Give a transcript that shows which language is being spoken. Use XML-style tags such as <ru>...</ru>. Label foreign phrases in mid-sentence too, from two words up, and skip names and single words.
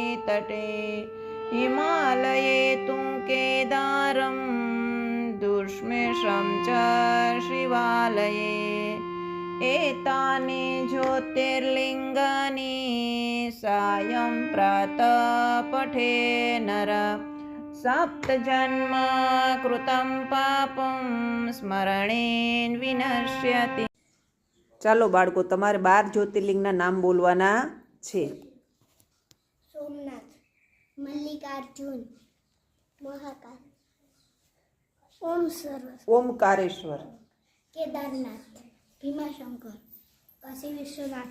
<sa>तटे हिमालये तु केदारं दुष्मेशं च शिवालये एतानि ज्योतिर्लिङ्गानि सायं प्रातः पठे नर सप्तजन्म कृतं पापं स्मरणेन विनश्यति।</sa> <gu>ચાલો બાળકો, તમારે 12 જ્યોતિર્લિંગના નામ બોલવાના છે. સોમનાથ, મલ્લિકાર્જુન, મહાકાલ, ઓમકારેશ્વર, કેદારનાથ, ભીમાશંકર, કાશી વિશ્વનાથ,</gu>